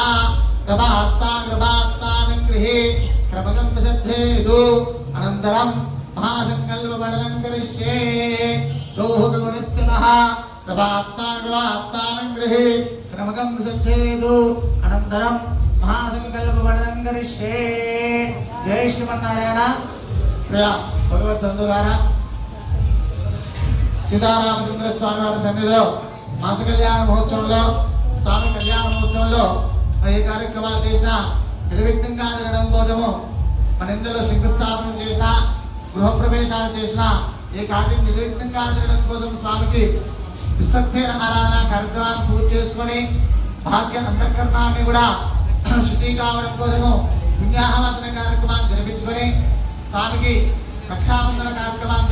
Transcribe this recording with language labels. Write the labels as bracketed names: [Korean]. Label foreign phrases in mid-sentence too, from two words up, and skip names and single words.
[Sanskrit] कृपात्मानं गृहे क्रमगं विदध्येतु अनन्तरं महासङ्कल्पमणनं करिष्ये गौः गौरस्य महा कृपात्मानं गृहे क्रमगं विदध्येतु अनन्तरं महासङ्कल्पमणनं करिष्ये जय श्रीमन्नारायण प्रिय भगवद्बन्धुगारा [Telugu] సీతారామచంద్ర స్వామి వారి సన్నిధిలో మాస కళ్యాణ మహోత్సవంలో స్వామి కళ్యాణ మహోత్సవంలో ఏ కార్యక్రమాలు చేసినా నిర్విఘ్నంగా జరగడం కోసము మన ఇంట్లో శంకుస్థాపన చేసినా గృహప్రవేశాలు చేసినా ఏ కార్యం నిర్విఘ్నంగా జరగడం కోసం స్వామికి విశ్వక్సేన ఆరాధన కార్యక్రమాన్ని పూర్తి చేసుకొని భాగ్య అంతఃకరణాన్ని కూడా శుద్ధి కావడం కోసము పుణ్యాహవతన కార్యక్రమాన్ని జరిపించుకొని స్వామికి రక్షాబంధన కార్యక్రమం